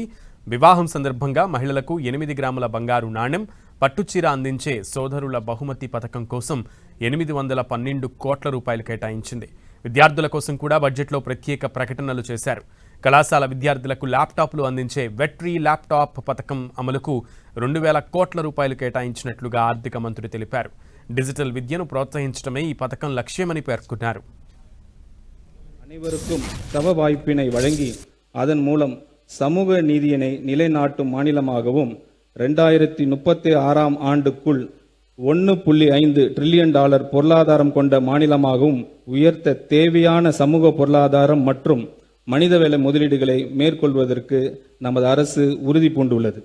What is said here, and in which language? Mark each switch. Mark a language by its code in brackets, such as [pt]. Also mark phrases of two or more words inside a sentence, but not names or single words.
[te] వివాహం సందర్భంగా మహిళలకు 8 గ్రాముల బంగారు నాణెం, పట్టుచీర అందించే సోదరుల బహుమతి పథకం కోసం 812 కోట్ల రూపాయలు కేటాయించింది. విద్యార్థుల కోసం కూడా బడ్జెట్లో ప్రత్యేక ప్రకటనలు చేశారు. కళాశాల విద్యార్థులకు ల్యాప్టాప్లు అందించే వెట్రీ ల్యాప్టాప్ పథకం అమలుకు 2,000 కోట్ల రూపాయలు కేటాయించినట్లుగా ఆర్థిక మంత్రి తెలిపారు. డిజిటల్ విద్యను ప్రోత్సహించడమే ఈ పథకం లక్ష్యమని పేర్కొన్నారు. [ta] அனைவருக்கும் சம வாய்ப்பினை வழங்கி அதன் மூலம் சமூக நீதியினை நிலைநாட்டும் மாநிலமாகவும் 2036ஆம் ஆண்டுக்குள் $1.5 டிரில்லியன் பொருளாதாரம் கொண்ட மாநிலமாகவும் உயர்த்த தேவையான சமூக பொருளாதாரம் மற்றும் மனிதவள முதலீடுகளை மேற்கொள்வதற்கு நமது அரசு உறுதி பூண்டுள்ளது.